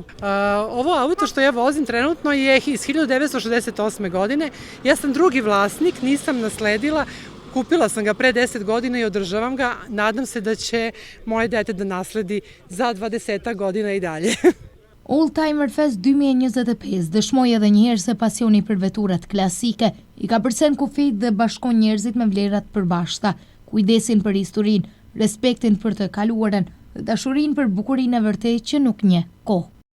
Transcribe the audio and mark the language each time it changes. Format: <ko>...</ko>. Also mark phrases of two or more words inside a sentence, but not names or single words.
<sr>Ovo auto što ja vozim trenutno je iz 1968. godine, ja sam drugi vlasnik, nisam nasledila, kupila sam ga pre 10 godina i održavam ga, nadam se da će moje dete da nasledi za 20 godina i dalje.</sr> <sq>Oldtimer Fest 2025 dëshmoi edhe një herë se pasioni për veturat klasike i ka përcen kufijt dhe bashkon njerëzit me vlerat përbashkëta, kujdesin për historinë, respektin për të kaluarën dhe dashurinë për bukurinë e vërtetë që nuk njeh kohë.</sq>